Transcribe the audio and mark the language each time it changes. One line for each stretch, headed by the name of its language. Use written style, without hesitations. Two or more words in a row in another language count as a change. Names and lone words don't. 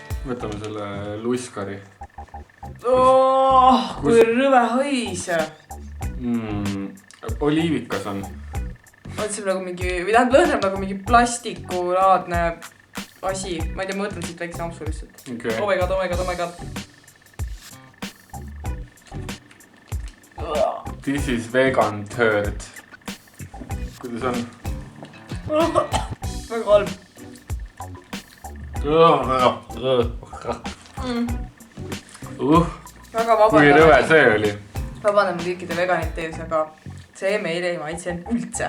Estonian: Võtame selle luiskari. Kui rõve hais. Oliivikas on. Mõtlesin nagu mingi, või tähendab lõhnab nagu mingi plastikulaadne asi. Ma ei tea, ma võtan siit väikse ampsu lihtsalt. Okay.
English: Oh my god. This is vegan turd.
Estonian: Kuidas on? Väga halb. Väga vabandan. Kui rõve see oli? Vabandan kõikide veganite ees, aga see meile ei maitsenud üldse.